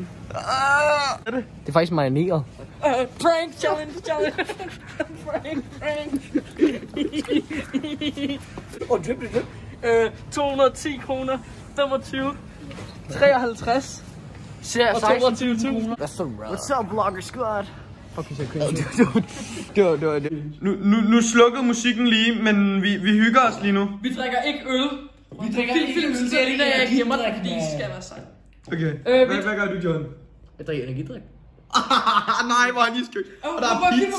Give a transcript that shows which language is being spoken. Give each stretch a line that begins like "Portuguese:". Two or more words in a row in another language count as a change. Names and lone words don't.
Danish: Det er faktisk marineret.
English: Prank challenge. Prank.
Danish: Drip. 210 kroner, 25, 53 og 22.000.
English: What's up, vlogger squad? Fuck,
Danish: så Det. Nu slukkede musikken lige, men vi hygger os lige nu. Vi drikker ikke øl. Vi drikker ikke øl, så det er jeg gemmer det, fordi det skal være sejt. Okay, hvad gør du, John? Jeg drikker energidrik. Nej, hvor er han skønt. Og der er pizza.